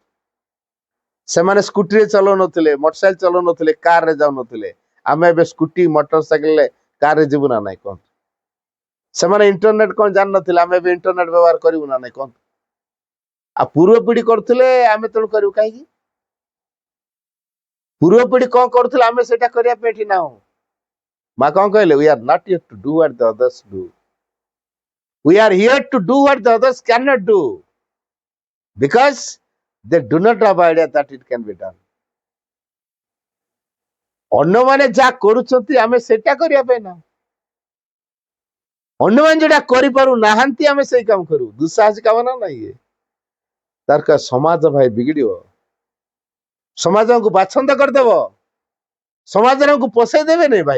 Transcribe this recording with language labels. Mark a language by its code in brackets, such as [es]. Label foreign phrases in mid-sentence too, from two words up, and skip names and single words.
[or] ସେମାନେ ସ୍କୁଟିରେ ଚଲାଉନଥିଲେ, ମୋଟରସାଇକେଲ ଚଲାଉନଥିଲେ, କାରରେ ଯାଉନଥିଲେ, ଆମେ ଏବେ ସ୍କୁଟି, ମୋଟର ସାଇକେଲରେ, କାରରେ ଯିବୁ ନା ନାଇଁ କହନ୍ତୁ? ସେମାନେ ଇଣ୍ଟରନେଟ କଣ ଜାଣିନଥିଲେ, ଆମେ ଏବେ ଇଣ୍ଟରନେଟ ବ୍ୟବହାର କରିବୁ ନା ନାଇଁ କହନ୍ତୁ? ଆଉ ପୂର୍ବ ପିଢି କରୁଥିଲେ, ଆମେ ତେଣୁ କରିବୁ କାହିଁକି? ପୂର୍ବ ପିଢି କଣ କରୁଥିଲେ ଆମେ ସେଇଟା କରିବା ପାଇଁ ଏଠି ନାହୁଁ। ମା କଣ କହିଲେ? [en] We are not here to do what the others do. We are here to do what the others cannot do, because they do not have idea that it can be done. [or] ଅନ୍ୟମାନେ ଯାହା କରୁଛନ୍ତି ଆମେ ସେଟା କରିବା ପାଇଁ ନା, ଅନ୍ୟମାନେ ଯୋଉଟା କରିପାରୁ ନାହାନ୍ତି ଆମେ ସେଇ କାମ କରୁ। ଦୁଃସାହସିକ କାମ ନା ନାଇଁ? ତାର ସମାଜ ଭାଇ ବିଗିଡିବ, ସମାଜ ଆମକୁ ବାଛନ୍ଦ କରିଦେବ, ସମାଜରେ ଆମକୁ ପୋଷେଇ ଦେବେନି ଭାଇ।